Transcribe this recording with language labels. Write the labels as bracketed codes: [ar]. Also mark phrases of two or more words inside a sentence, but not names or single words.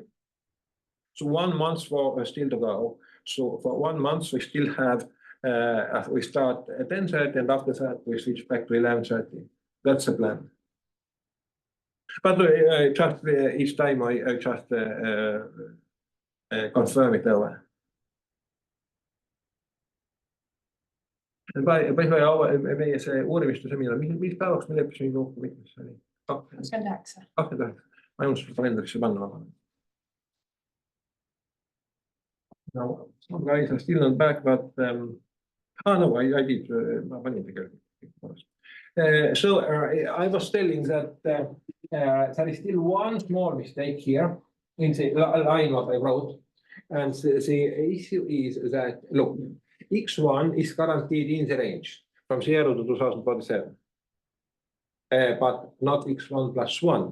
[en] So 1 month still to go. So for 1 month we still have we start at 10:30 and after that we switch back to 11:30. That's the plan. But just each time I just confirm it over. [et] Meie see uurimiste seminar, mis päevaks me leppisime kokku, mitmes see oli? 29. 29. Ma ei unustatud kalendarisse panna. [en] No, guys are still not back, but no, I did. [et] Ma panin tegelikult. [en] So I was telling that there is still one small mistake here in the line what I wrote. And the issue is that, look, X1 is guaranteed in the range from 0 to 2047, but not X1 plus 1.